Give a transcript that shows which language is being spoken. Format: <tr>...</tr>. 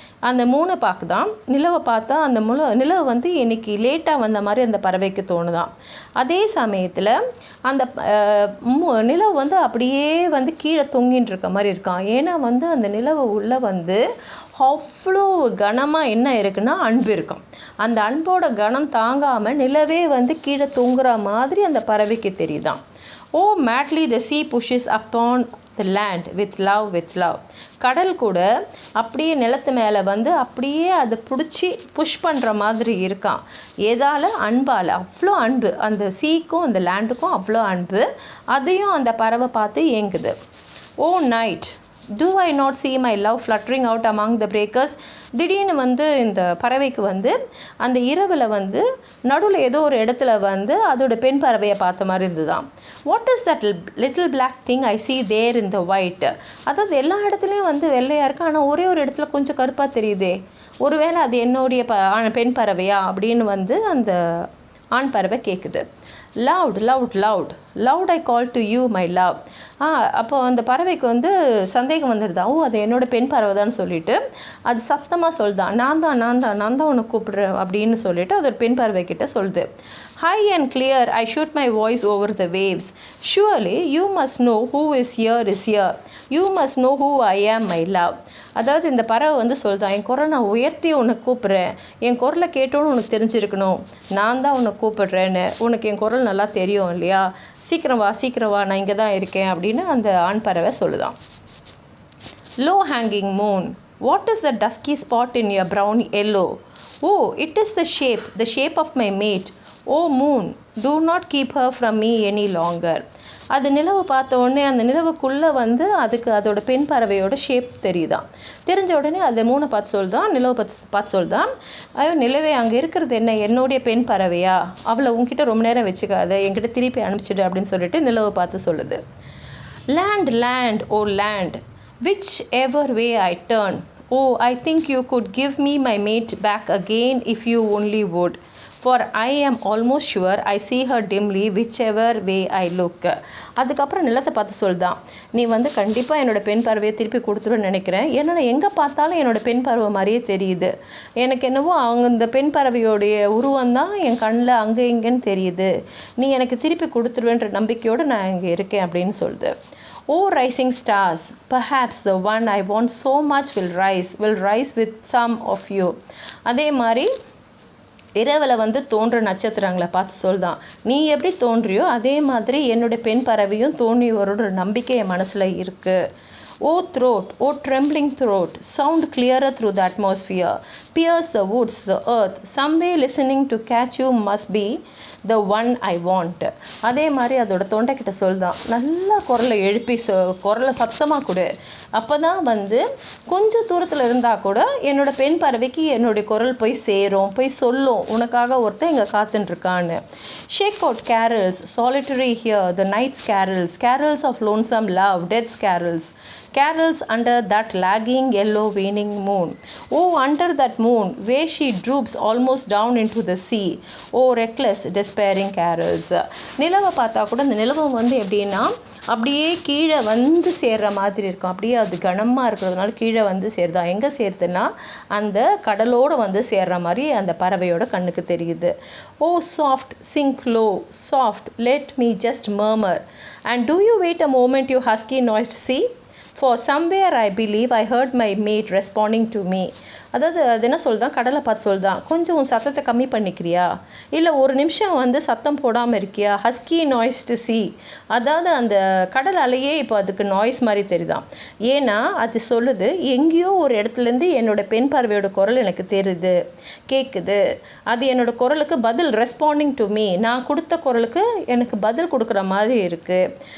<ta>அந்த மூணை பார்க்குதான், நிலவை பார்த்தா அந்த நிலவு வந்து இன்னைக்கு லேட்டாக வந்த மாதிரி அந்த பறவைக்கு தோணுதான். அதே சமயத்தில் அந்த நிலவு வந்து அப்படியே வந்து கீழே தொங்கின்னு இருக்க மாதிரி இருக்கான். ஏன்னா வந்து அந்த நிலவு உள்ளே வந்து அவ்வளோ கனமாக என்ன இருக்குன்னா அன்பு இருக்கும். அந்த அன்போட கனம் தாங்காமல் நிலவே வந்து கீழே தொங்குற மாதிரி அந்த பறவைக்கு தெரியுதான்.</ta> <en>Oh, madly the sea pushes upon the land with love, with love.</en> <ta>கடல் கூட அப்படியே நிலத்து மேலே வந்து அப்படியே அதை பிடிச்சி புஷ் பண்ணுற மாதிரி இருக்கான். ஏதால? அன்பால். அவ்வளோ அன்பு அந்த சீக்கும் அந்த லேண்டுக்கும் அவ்வளோ அன்பு. அதையும் அந்த பறவை பார்த்து ஏங்குது.</ta> <en>O night, Do I not see my love fluttering out among the breakers?</en> <ta>திடீர்னு வந்து இந்த பறவைக்கு வந்து அந்த இரவில் வந்து நடுவில் ஏதோ ஒரு இடத்துல வந்து அதோட பெண் பறவையை பார்த்த மாதிரி இருந்துதான்.</ta> <en>What is that little black thing I see there in the white?</en> <ta>அதாவது எல்லா இடத்துலையும் வந்து வெள்ளையாக இருக்கு, ஆனால் ஒரே ஒரு இடத்துல கொஞ்சம் கருப்பாக தெரியுதே, ஒருவேளை அது என்னுடைய பெண் பறவையா அப்படின்னு வந்து அந்த ஆண் பறவை கேட்குது.</ta> <en>Loud loud loud loud I call to you my love.</en> <ta>அப்போ அந்த பறவைக்கு வந்து சந்தேகம் வந்துடுதா, ஓ அது என்னோட பெண் பறவை தான் சொல்லிட்டு அது சத்தமாக சொல்லுதான், நான் தான் உன்னை கூப்பிடுறேன் அப்படின்னு சொல்லிட்டு அது ஒரு பெண் பறவை கிட்ட சொல்லுது.</ta> <en>High and clear I shoot my voice over the waves. Surely you must know who is here. You must know who I am, my love.</en> <ta>அதாவது இந்த பறவை வந்து சொல்லுதான், என் குரல் நான் உயர்த்தி உன்னை கூப்பிட்றேன், என் குரலை கேட்டோன்னு உனக்கு தெரிஞ்சிருக்கணும், நான் தான் உன்னை கூப்பிடுறேன்னு, உனக்கு என் குரல் நல்லா தெரியும் இல்லையா, சீக்கிரம் வா நான் இங்கே தான் இருக்கேன் அப்படின்னு அந்த ஆண் பறவை சொல்லுதான்.</ta> <en>Low hanging moon, what is the dusky spot in your brown yellow? Oh, it is the shape of my mate. Oh moon, do not keep her from me any longer.</en> <ta>அது நிலவு பார்த்த உடனே அந்த நிலவுக்குள்ளே வந்து அதுக்கு அதோட பெண் பறவையோட ஷேப் தெரியுதான். தெரிஞ்ச உடனே அது மூணை பார்த்து சொல்லுதான், நிலவை பார்த்து சொல்லுதான், ஐயோ நிலவே அங்கே இருக்கிறது என்ன, என்னுடைய பெண் பறவையா, அவளை உங்ககிட்ட ரொம்ப நேரம் வச்சுக்காத, என்கிட்ட திருப்பி அனுப்பிச்சிடு அப்படின்னு சொல்லிட்டு நிலவை பார்த்து சொல்லுது.</ta> <en>Land, oh land, whichever way I turn, oh I think you could give me my mate back again if you only would. For I am almost sure I see her dimly whichever way I look.</en> <ta>அதுக்கப்புறம் நிலத்தை பார்த்து சொல்லுதான், நீ வந்து கண்டிப்பாக என்னோட பெண் பறவையை திருப்பி கொடுத்துருன்னு நினைக்கிறேன், ஏன்னா எங்கே பார்த்தாலும் என்னோட பெண் பறவை மாதிரியே தெரியுது, எனக்கு என்னவோ அவங்க இந்த பெண் பறவையோடைய உருவம் தான் என் கண்ணில் அங்கே இங்கேன்னு தெரியுது, நீ எனக்கு திருப்பி கொடுத்துருவேன்ற நம்பிக்கையோடு நான் இங்கே இருக்கேன் அப்படின்னு சொல்லுது.</ta> <en>Oh rising stars, perhaps the one I want so much will rise with some of you.</en> <ta>அதே மாதிரி இரவில் வந்து தோன்ற நட்சத்திரங்களை பார்த்து சொல்லுதான், நீ எப்படி தோன்றியோ அதே மாதிரி என்னுடைய பெண் பறவையும் தோன்றி வரோட நம்பிக்கை என் மனசில் இருக்குது.</ta> <en>Oh throat, oh trembling throat, sound clearer through the atmosphere, pierce the woods, the earth, somewhere listening to catch you must be the one I want.</en> <ta>அதே மாதிரி அதோட தொண்டைக்கிட்ட சொல்லுதான், நல்லா குரலை எழுப்பி குரலை சத்தமாக கொடு, அப்போ தான் வந்து கொஞ்சம் தூரத்தில் இருந்தால் கூட என்னோட பெண் பறவைக்கு என்னுடைய குரல் போய் சேரும், போய் சொல்லும், உனக்காக ஒருத்தன் இங்கே காத்துட்டுருக்கான்னு.</ta> <en>Shake out carols, solitary here, the night's carols of lonesome love, death's carols under that lagging yellow waning moon. Oh, under that moon, where she droops almost down into the sea. Oh, reckless, despairing carols.</en> <ta>நிலவை பார்த்தா கூட அந்த நிலவை வந்து எப்படின்னா அப்படியே கீழே வந்து சேர்ற மாதிரி இருக்கும், அப்படியே அது கனமாக இருக்கிறதுனால கீழே வந்து சேருதா, எங்கே சேருதுன்னா அந்த கடலோடு வந்து சேர்ற மாதிரி அந்த பறவையோட கண்ணுக்கு தெரியுது.</ta> <en>Oh soft, sink low, soft, let me just murmur, and do you wait a moment you husky noised sea? For somewhere I believe I heard my mate responding to me.</en> <ta>அதாவது அது என்ன சொல்லுதான், கடலை பார்த்து சொல்லுதான், கொஞ்சம் உன் சத்தத்தை கம்மி பண்ணிக்கிறியா, இல்லை ஒரு நிமிஷம் வந்து சத்தம் போடாமல் இருக்கியா,</ta> <en>husky noise to sea,</en> <ta>அதாவது அந்த கடல் அலையே இப்போ அதுக்கு நாய்ஸ் மாதிரி தெரியுதான், ஏன்னா அது சொல்லுது எங்கேயோ ஒரு இடத்துலேருந்து என்னோட பெண் பறவையோட குரல் எனக்கு தெரியுது கேட்குது, அது என்னோட குரலுக்கு பதில்</ta> <en>responding to me,</en> <ta>நான் கொடுத்த குரலுக்கு எனக்கு பதில் கொடுக்குற மாதிரி இருக்குது.</ta>